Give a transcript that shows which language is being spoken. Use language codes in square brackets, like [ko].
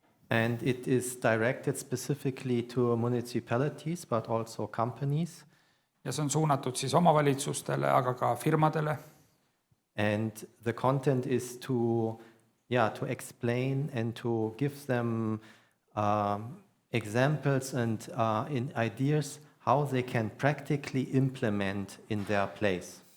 [en] And it is directed specifically to municipalities, but also companies. [et] Ja see on suunatud siis omavalitsustele, aga ka firmadele. [en] And the content is to explain and to give them examples and ideas how they can practically implement in their place.